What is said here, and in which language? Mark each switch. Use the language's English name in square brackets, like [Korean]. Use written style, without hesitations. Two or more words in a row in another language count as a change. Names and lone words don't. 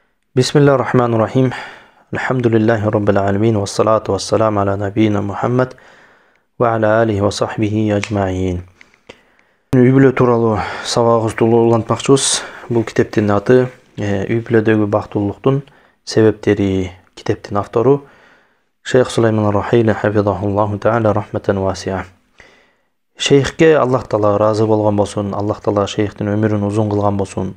[Arabic] بسم الله الرحمن الرحيم. الحمد لله رب العالمين. والصلاة والسلام على نبينا محمد وعلى آله وصحبه أجمعين. [Kyrgyz] Үй-бүлө тууралуу сабагыбызды улантмакчыбыз. Бул китептин аты Үй-бүлөдөгү бактылуулуктун себептери. Китептин автору Шейх Сулайман Рахили [Arabic] حفظه الله تعالى رحمة واسعة. [Kyrgyz] Шейхке Аллах Таала разы болгон болсун, Аллах Таала шейхтин өмүрүн узун кылган болсун.